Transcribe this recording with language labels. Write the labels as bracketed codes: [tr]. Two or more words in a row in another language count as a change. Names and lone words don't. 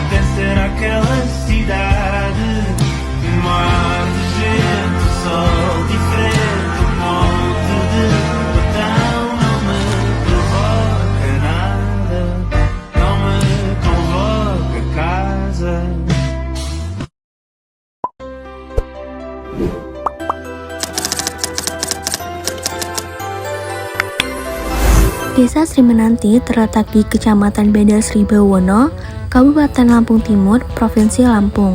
[pt] Será aquela cidade de mar, de gente, sol diferente, um monte de botão. Não me provoca nada, não me convoca a casa. [id] Desa Sri Menanti terletak di Kecamatan Bandar Sri Bawono, Kabupaten Lampung Timur, Provinsi Lampung.